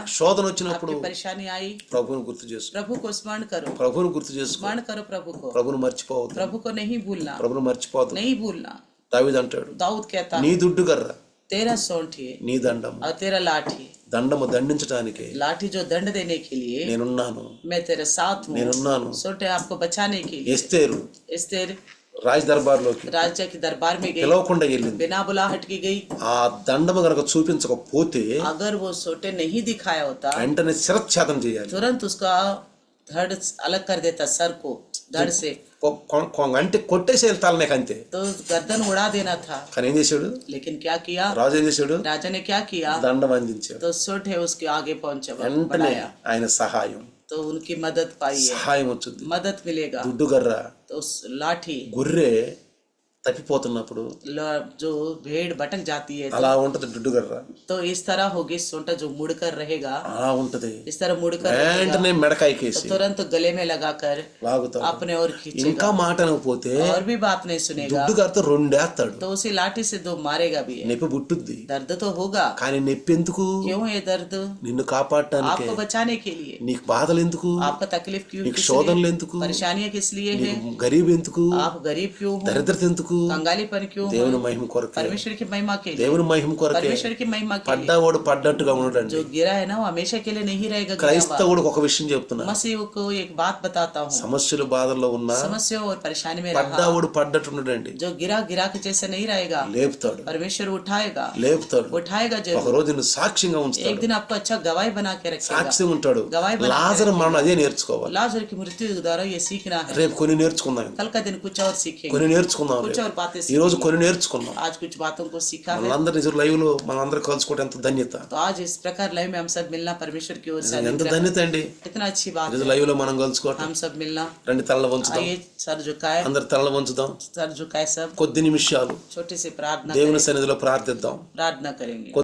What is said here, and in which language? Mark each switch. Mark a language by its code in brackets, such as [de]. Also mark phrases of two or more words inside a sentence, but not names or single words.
[te] శోధన వచ్చినప్పుడు [hi] आपकी परेशानी आई, [te] ప్రభువును గుర్తు చేసుకో. [hi] प्रभु को स्मरण करो. [te] ప్రభువును గుర్తు చేసుకో. [hi] स्मरण करो प्रभु को. [te] ప్రభువును మర్చిపోవద్దు. [hi] प्रभु को नहीं भूलना. [te] ప్రభువును మర్చిపోవద్దు. [hi] नहीं भूलना. [te] దావీదు అంటాడు, [hi] दाऊद कहता [te] నీ దుడ్డు గర్ర, [hi] तेरा सोंठी [te] నీ దండము. [hi] और तेरा लाठी. [te] దండము దండించడానికి [hi] लाठी जो दंड देने के लिए [te] నేనున్నాను. [hi] मैं तेरे साथ हूँ. [te] నేనున్నాను. [hi] सोटे आपको बचाने के लिए. [te] ఎస్తేరు [hi] एस्तेर [te] రాజ్ దర్బార్లోకి [hi] राजा के दरबार में गई, [te] పిలవకుండా వెళ్ళింది. [hi] बिना बुलाहट की गई. [te] ఆ దండము గనక చూపించకపోతే [hi] अगर वो सोटे नहीं दिखाया होता [te] వెంటనే శిరచ్ఛేదం చేయాలి. [hi] तुरंत उसका धड़ अलग कर देता, सर को धड़ से [te] అంటే కొట్టేసేయాలి తలనేక అంతే. [hi] तो गर्दन उड़ा देना था. [te] కానీ ఏం చేశాడు [hi] लेकिन क्या किया [te] రాజు? ఏం చేశాడు? [hi] राजा ने क्या किया? [te] దండం అందించాడు. [hi] तो सोटे उसके आगे पहुंचा, [te] వెంటనే [hi] बढ़ाया, [te] ఆయన సహాయం [hi] तो उनकी मदद पाई है. [te] సహాయం వచ్చింది. [hi] मदद मिलेगा. [te] దుడ్డు గర్ర, [hi] तो उस लाठी [te] గొర్రె తప్పిపోతున్నప్పుడు [hi] जो भेड़ भटक जाती है [te] అలా ఉంటది దుడ్డు గర్ర. [hi] तो इस तरह होगी सोटा जो मुड़कर रहेगा, [te] అలా ఉంటది. [hi] इस तरह मुड़कर रहेगा. [te] వెంటనే మెడకాయకేసి [hi] तो तुरंत गले में लगाकर [te] లాగుతాడు. [hi] अपने और खींचेगा. [te] ఇంకా మాట అనకపోతే [hi] और भी बात नहीं सुनेगा [te] దుడ్డు గర్రతో రెండేస్తాడు. [hi] तो उसी लाठी से दो मारेगा भी है. [te] నొప్పి పుట్టుద్ది. [hi] दर्द तो होगा. [te] కానీ నొప్పి ఎందుకు? [hi] क्यों ये दर्द? [te] నిన్ను కాపాడటానికి. [hi] आपको बचाने के लिए. [te] నీకు బాధలు ఎందుకు? [hi] आपका तकलीफ क्यों? [te] నీకు [hi] किस [te] శోధనలు [hi] लिए? [te] ఎందుకు? [hi] परेशानियां किस लिए है? [te] నీకు గరీబ్ ఎందుకు? [hi] आप गरीब क्यों हो? [te] దరిద్రత ఎందుకు? [hi] कंगालीपन क्यों हो? [te] దేవుని మహిమ కొరకే. [hi] परमेश्वर की महिमा के लिए. [te] దేవుని మహిమ కొరకే. [hi] परमेश्वर की महिमा के लिए. [te] పడ్డవాడు పడ్డట్టుగా ఉండడండి. [hi] जो गिरा है ना वो हमेशा के लिए नहीं रहेगा. गिरा हुआ. [te] క్రైస్తవుడికి ఒక విషయం చెప్తున్నా, [hi] मसीह को एक बात बताता हूँ. [te] సమస్యలు బాధల్లో ఉన్నా [hi] समस्या और परेशानी में रहा, [te] పడ్డవాడు పడ్డట్టు ఉండడండి. [hi] जो गिरा गिरा के जैसे नहीं रहेगा. [te] లేపుతాడు, [hi] परमेश्वर उठाएगा, [te] లేపుతాడు. [hi] उठाएगा [te] ఒక [hi] जरूर. [te] రోజు నిన్ను సాక్ష్యంగా [hi] एक [te] ఉంచుతాడు. [hi] दिन आपको अच्छा गवाही बना के रखेगा. [te] సాక్ష్యం ఉంటాడు. [hi] गवाही बना के [te] లాజరు [hi] रखेगा. [te] మనం అదే నేర్చుకోవాలి. [hi] लाजर की मृत्यु द्वारा ये सीखना है. [te] రేపు కొన్ని నేర్చుకుందాం. [hi] कल का दिन कुछ और सीखेंगे. [te] కొన్ని నేర్చుకుందాం. [hi] कुछ और बातें [te] ఈ రోజు [hi] सीखेंगे. [te] కొన్ని నేర్చుకుందాం. [hi] आज कुछ बातों को सीखा है. [te] మనందరి నిజం లైవ్ లో మనందరం కలుసుకోవడం ఎంత ధన్యత. [hi] तो आज इस प्रकार लाइव में हम सब मिलना परमेश्वर की ओर से [te] ఎంత [hi] अनुग्रह है. [te] ధన్యత అండి. [hi] कितना अच्छी बात [te] ఈరోజు [hi] है [te] లైవ్ లో మనం కలుసుకోవటం. [hi] हम सब मिलना. [te] రండి తలలో వంచుదాం. [hi] आइए सर झुकाए, [te] అందరి తలలో వంచుదాం. [hi] सर झुकाए सब. [te] కొద్ది నిమిషాలు [hi] छोटी सी प्रार्थना [te] దేవుని సన్నిధిలో ప్రార్థిద్దాం. [hi] प्रार्थना करेंगे.